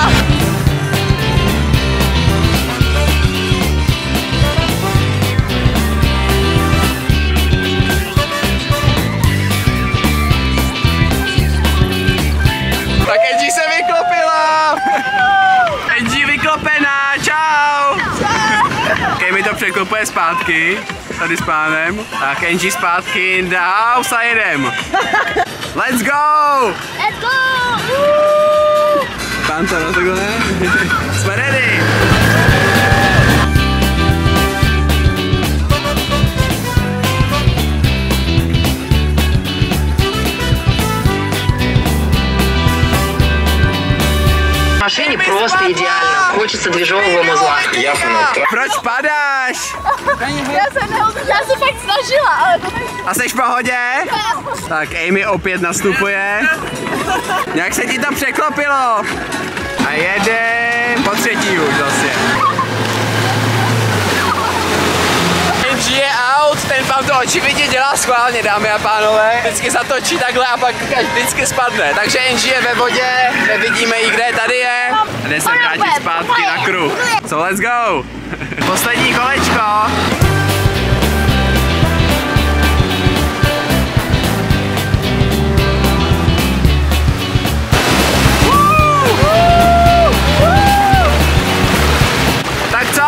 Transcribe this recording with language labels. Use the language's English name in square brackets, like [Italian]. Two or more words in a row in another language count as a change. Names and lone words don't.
[Czech] Tak Angie se vyklopila! Angie vyklopená, čau! Okay, mi to překlopuje zpátky, tady s pánem. Tak Angie zpátky [English] in the house [Czech] a jedem. [English] Let's go! Let's go! [Czech] Pán to no takhle? Jsme ready! [Russian] В машине просто идеально. Хочется движового музла. [Czech] Proč padáš? Já se fakt snažila, ale to A jsi v pohodě? Tak Amy opět nastupuje. Jak se ti to překlopilo? A jedem po třetí už zase. Angie je out, ten vám to očividně dělá schválně, dámy a pánové. Vždycky zatočí takhle a pak vždycky spadne. Takže Angie je ve vodě, nevidíme ji, kde tady je. A jde se vrátit zpátky na kruh. [English] So let's go. [Czech] Poslední kolečko. Tak co?